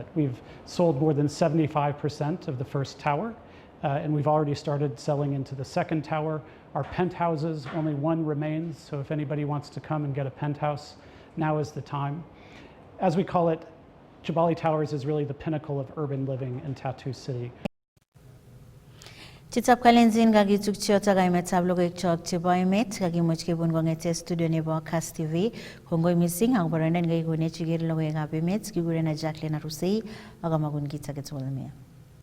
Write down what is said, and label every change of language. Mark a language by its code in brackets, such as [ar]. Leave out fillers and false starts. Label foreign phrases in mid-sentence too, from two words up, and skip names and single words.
[en] We've sold more than 75% of the first tower, and we've already started selling into the second tower. Our penthouses, only one remains, so if anybody wants to come and get a penthouse, now is the time. As we call it, Jabali Towers is really the pinnacle of urban living in Tattoo City. [kln] Chitap kalenzin gagituk chiota gaimetab logoek chok chebo emet kagimuch kebun kongete studio nebo Kass TV kongoi missing ang boroindo nekaikonech iker logoekab emet kigurena Jacqueline Arusei ak amagun kit age tugul.